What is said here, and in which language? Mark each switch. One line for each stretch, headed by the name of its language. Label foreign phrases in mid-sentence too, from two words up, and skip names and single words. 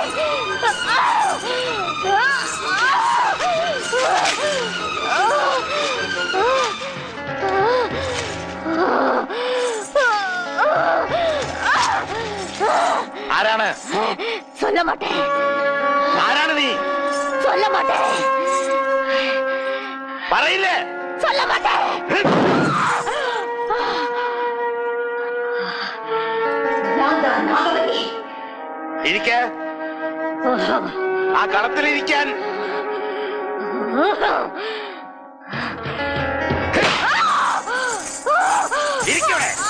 Malayalam: ആരാണ്?
Tamil: சொல்ல மாட்டேன்.
Malayalam: ആരാണ് നീ?
Tamil: சொல்ல மாட்டேன்.
Malayalam: പറയില്ലേ?
Tamil: சொல்ல மாட்டேன்.
Malayalam: ഇരിക്ക. ആ കളത്തിലിരിക്കാൻ. ഇരിക്കവിടെ.